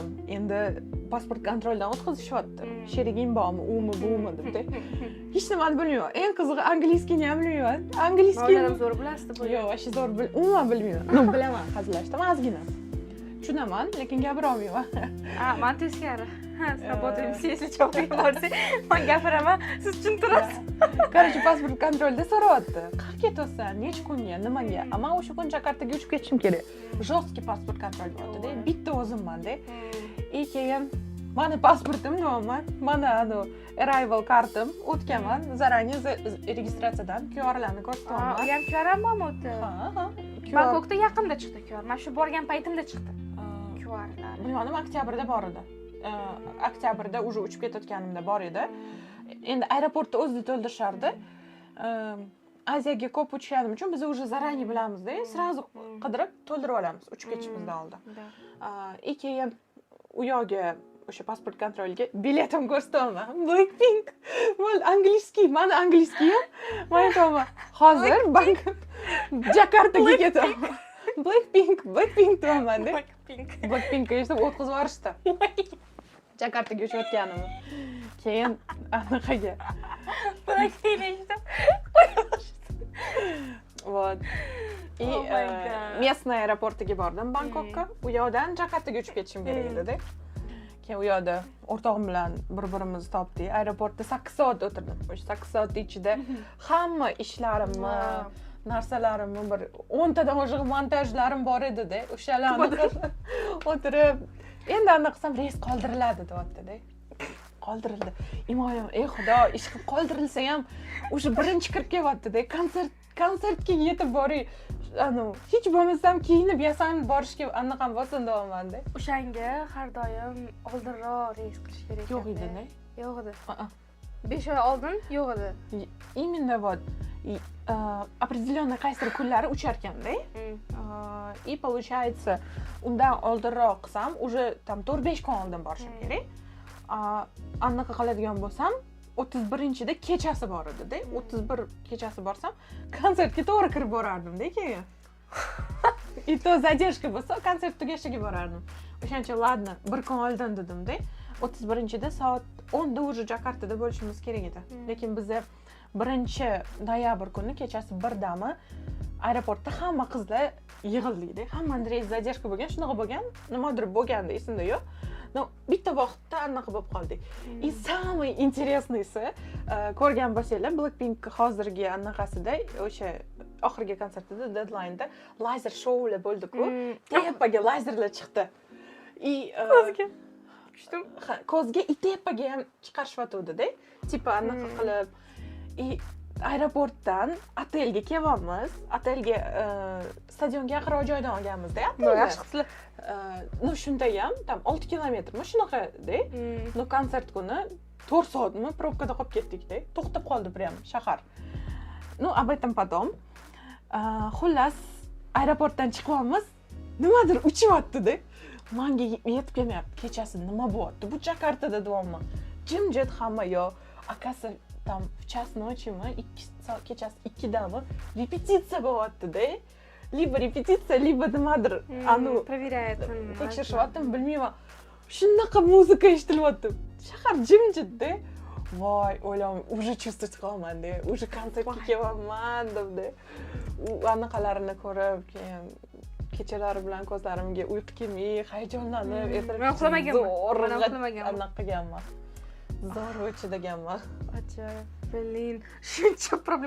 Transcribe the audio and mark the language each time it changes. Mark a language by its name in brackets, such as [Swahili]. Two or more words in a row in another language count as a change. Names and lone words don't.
[Uzbek] Endi pasport kontroldan o'tkazishyapti. Sheriging bormi, umi, bumi deb. Hech nimani bilmayman. Eng qizig'i angliskini ham bilmayman. Angliskini zo'r bilasizmi bu? Yo'q, вообще zo'r umuman bilmayman. No, bilaman, hazillashdim ozgina. Tushunaman, lekin gapira olmayman. Men teskari. [Russian] Работаемся, если что, [Uzbek] bo'lsa, men gapiraman, siz tushuntirasiz. Короче, pasport kontrolda so'rayapti. Qayerga ketyapsan? Necha kunga? Nimaga? Men o'sha kun Jakartaga uchib ketishim kerak. Жесткий pasport kontrol bo'lyapti-da. Bitta o'zimman-da. И keyin mani pasportim deyapman. Mana arrival kartim o'tganman. Заранее registratsiyadan QR-larni ko'rsatyapman. U ham QR ham bormi o'tdi? Ha. Bangkokda yaqinda chiqdi QR. Men shu borgan paytimda chiqdi. QR'lar. Bilmadim, oktyabrda bor edi. Oktyabrda уже uchib ketayotganimda bor edi. Endi aeroportda o'zida to'ldirishardi. Aziyaga ko'p uchganim uchun biz [Russian] уже заранее [Uzbek] bilamiz-da, сразу qidirib to'ldirib olamiz uchib ketishimizdan oldin. И keyin u yoqqa o'sha pasport kontroliga biletim ko'rsataman. Blackpink. Bo'ldi, angliskiy, meni angliskiyim. Men aytaman, hozir Jakartaga ketaman. Blackpink deyapman-da. Blackpink. Blackpinkga eshitib o'tkazib yuborishdi. Jakartaga uchayotganimni. Keyin anaqaga. Blackpink eshitib. [Russian] Вот. И [English] Oh my God. [Uzbek] местный aeroportiga bordim Bangkokka. U yoqdan Jakartaga uchib ketishim kerak edi-da. Keyin u yoqda o'rtog'im bilan bir-birimizni topdik. Aeroportda 8 soat o'tirdim. O'sha 8 soat ichida hamma ishlarimni, narsalarimni bir 10 tadan oshiq montajlarim bor edi-da. O'shalarni o'tirib, endi anaqa qilsam reys qoldiriladi deyapti-da. Qoldirildi. Imoyim, ey xudo, ish qilib qoldirilsa ham o'sha birinchi kirib kelyapti-da. Konsertga yetib boray. Hech bo'lmasam kiyinib yasam borishga anaqam bo'lsin deyapman-da. O'shanga har doim oldinroq reys qilish kerak. Yo'q edi-da. Yo'q edi. 5 oy oldin yo'q edi. [Russian] Именно вот определенный [Uzbek] qaysidir kunlari ucharkan-da. [Russian] И получается, [Uzbek] undan oldinroq qilsam, [Russian] уже там [Uzbek] 4-5 kun oldin borishim kerak. Anaqa qiladigan bo'lsam, 31-da kechasi bor edi-da. 31 kechasi borsam, konsertga to'g'ri kirib borardim-da keyin. [Russian] И то задержка [Uzbek] bo'lsa, konsert tugashiga borardim. O'shancha ladno, bir kun oldin dedim-da. 31-da soat 10 da уже Jakartada bo'lishimiz kerak edi. Lekin biz 1-noyabr kuni kechasi 1dami aeroportda hamma qizlar yig'ildik-da. Hammani reys задержка bo'lgan, shunaqa bo'lgan, nimadir bo'lganda esimda yo'q. No, bitta vaqtda anaqa bo'lib qoldik. [Russian] И самый интересныйsi, [Uzbek] ko'rgan bo'lsanglar, Blackpink hozirgi anaqasida o'sha oxirgi konsertida deadline'da lazer shoular bo'ldi-ku. Tepaga lazerlar chiqdi. И ko'zga tepaga ham chiqarishyotdi-da. Tipa anaqa qilib. И aeroportdan otelga kelyapmiz. Otelga stadionga yaqinroq joydan olganmiz-da. Yaxshi qilibsizlar. Ну, shunda ham tam 6 kilometrmi shunaqa-da. No, konsert kuni 4 soatmi probkada qolib ketdik-da. To'xtab qoldi prям shahar. [Russian] Ну, об этом потом. [Uzbek] Xullas, aeroportdan chiqyapmiz. Nimadir uchyapti-da. Menga yetib kelmayapti. Kechasi nima bo'lyapti? Bu Jakartada deyapman. Jimjit hamma yo. [Russian] Akasi там в час ночи-mi, [Uzbek] kechasi 2dami repetitsiya bo'lyapti-da. [Russian] Либо repetitsiya, либо nimadir проверяет. [Uzbek] Tekshirishyaptim, bilmayman. Shunaqa muzika eshitilyapti. Shahar jimjit-da. Voy, o'ylam, [Russian] уже чувствовать [Uzbek] qilaman-da. Уже konsertga kelyapman deb-da. U anaqalarini ko'rib, keyin kechalari bilan ko'zlarimga uyqu kelmay, hayajonlanib, ertalab Men uxlamaganman. Anaqa qilganman. Zo'r o'chidaganman. Ajoyib. Blin, shuncha problem.